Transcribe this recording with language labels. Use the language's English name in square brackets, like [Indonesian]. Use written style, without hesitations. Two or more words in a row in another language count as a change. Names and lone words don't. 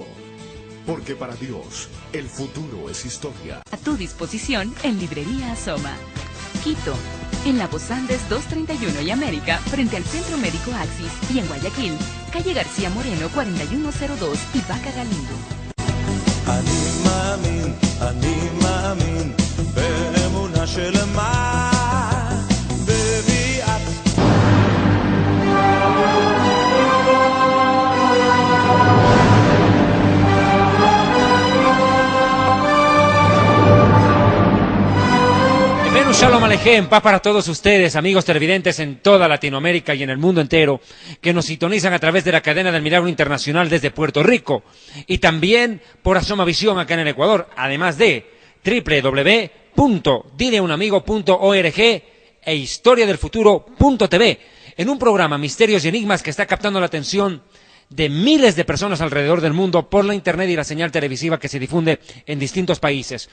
[Spanish] Porque para Dios, el futuro es historia. A tu disposición en Librería Asoma. Quito, en la Voz Andes 231 y América, frente al Centro Médico Axis, y en Guayaquil, calle García Moreno 4102 y Vaca Galindo. [Hebrew] אני מאמין באמונה שלמה בביאת שלום עליכם, [Spanish] paz para todos ustedes, amigos televidentes en toda Latinoamérica y en el mundo entero, que nos sintonizan a través de la cadena del Milagro Internacional desde Puerto Rico, y también por Asoma Visión acá en el Ecuador, además de www.dileunamigo.org e historiadelfuturo.tv, en un programa Misterios y Enigmas que está captando la atención de miles de personas alrededor del mundo por la internet y la señal televisiva que se difunde en distintos países.